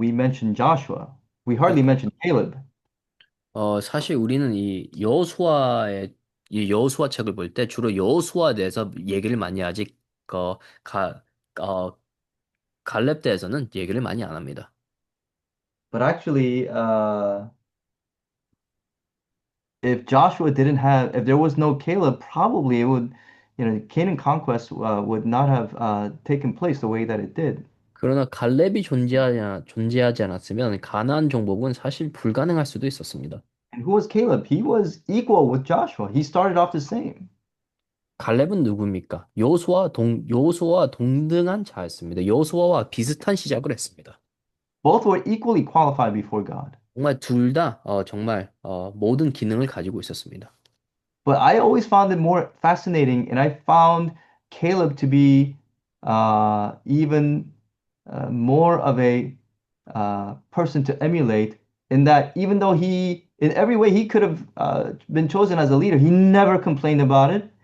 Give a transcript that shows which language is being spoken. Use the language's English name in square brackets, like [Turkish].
[English] We mention Joshua. We hardly mention Caleb. [Korean] 사실 우리는 이 여호수아 책을 볼 때 주로 여호수아에 대해서 얘기를 많이 하지 그 가, 어, 갈렙대에서는 얘기를 많이 안 합니다. [English] But actually, if there was no Caleb, probably Canaan conquest would not have taken place the way that it did. [Korean] 그러나 존재하지 않았으면 가나안 정복은 사실 불가능할 수도 있었습니다. [English] And who was Caleb? He was equal with Joshua. He started off the same. [Korean] 갈렙은 누굽니까? 여호수아와 동등한 자였습니다. 여호수아와 비슷한 시작을 했습니다. [English] Both were equally qualified before God. [Korean] 정말 둘 다 정말 모든 기능을 가지고 있었습니다. [English] But I always found it more fascinating, and I found Caleb to be even more of a person to emulate in that even though in every way, he could have been chosen as a leader, he never complained about it.